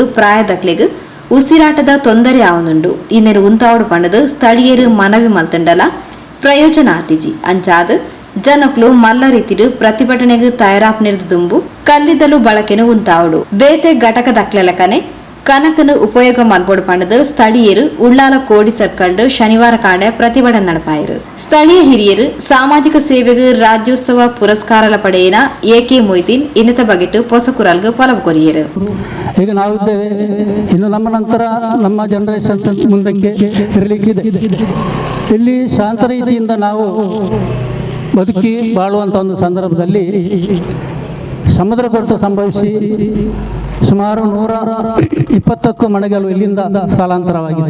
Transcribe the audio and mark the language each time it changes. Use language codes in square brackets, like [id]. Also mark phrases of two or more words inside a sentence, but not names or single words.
[tcy] ಪ್ರಾಯದಕ್ಲೆಗ್ ಉಸಿರಾಟದ ತೊಂದರೆ ಆವನುಂಡು ಇನ್ನೇನು ಉಂತಾವಡು ಪಂಡದು ಸ್ಥಳೀಯರು ಮನವಿ ಮಲ್ತಂಡಲ ಪ್ರಯೋಜನ ಆತಿಜಿ ಅಂಚಾದ ಜನಕ್ಲು ಮಲ್ಲ ರೀತಿಡು ಪ್ರತಿಭಟನೆಗೆ ತಯಾರಾಪನಿರ್ದು ದುಂಬು ಕಲ್ಲಿದ್ದಲು ಬಳಕೆನು ಉಂತಾವಡು ಬೇತೆ ಘಟಕ ದಕ್ಲೆಲಕನೆ ಕನಕನು ಉಪಯೋಗ ಮಲ್ಪೋಡು ಪಂಡದು ಸ್ಥಳೀಯರು ಉಳ್ಳಾಲ ಕೋಡಿ ಸರ್ಕಲ್ಡ್ ಶನಿವಾರ ಕಾಂಡೆ ಪ್ರತಿಭಟನೆ ನಡಪಾಯರು ಸ್ಥಳೀಯ ಹಿರಿಯರು ಸಾಮಾಜಿಕ ಸೇವೆಗೆ ರಾಜ್ಯೋತ್ಸವ ಪುರಸ್ಕಾರಲ ಪಡೆಯಿನ ಎಕೆ ಮೊಯ್ದೀನ್ ಇನ್ನತ ಬಗೆಟ್ಟು ಪೊಸಕುರಲ್ಗೆ ಪಲವು ಕೊರಿಯರು. [kn] ಈಗ ನಾವಿದ್ದೇವೆ, ಇನ್ನು ನಮ್ಮ ನಂತರ ನಮ್ಮ ಜನರೇಷನ್ ಮುಂದಕ್ಕೆ ಇರಲಿಕ್ಕಿದೆ. ಇಲ್ಲಿ ಶಾಂತ ರೀತಿಯಿಂದ ನಾವು ಬದುಕಿ ಬಾಳುವಂಥ ಒಂದು ಸಂದರ್ಭದಲ್ಲಿ ಸಮುದ್ರ ಕೊರೆತ ಸಂಭವಿಸಿ ಸುಮಾರು 120ಕ್ಕೂ ಮನೆಗಳು ಇಲ್ಲಿಂದ ಸ್ಥಳಾಂತರವಾಗಿದೆ.